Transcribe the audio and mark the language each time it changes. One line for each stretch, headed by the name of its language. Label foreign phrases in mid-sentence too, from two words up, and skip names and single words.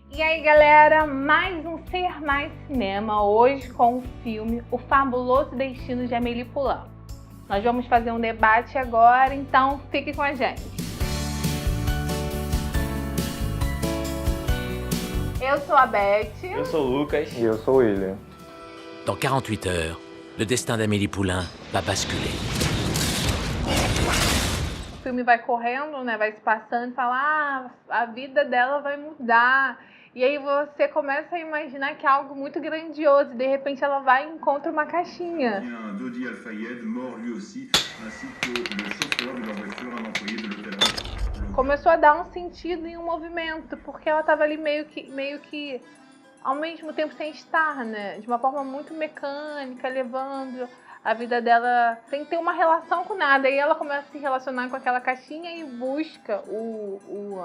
Portuguese: E aí galera, mais um Ser Mais Cinema, hoje com o filme O Fabuloso Destino de Amélie Poulain. Nós vamos fazer um debate agora, então fique com a gente. Eu sou a Beth. Eu sou o Lucas. E eu sou o William.
French: Dans 48 heures, le destin d'Amélie Poulain va basculer.
Portuguese: O filme vai correndo, né? Vai se passando e fala, a vida dela vai mudar. E aí você começa a imaginar que é algo muito grandioso. E de repente ela vai e encontra uma caixinha.
French: Dodi Al-Fayed, mort lui aussi, ainsi que le chauffeur de la voiture, un employé de l'hôtel.
Portuguese: Começou a dar um sentido e um movimento, porque ela estava ali meio que ao mesmo tempo sem estar, né? De uma forma muito mecânica, levando a vida dela sem ter uma relação com nada. E ela começa a se relacionar com aquela caixinha e busca o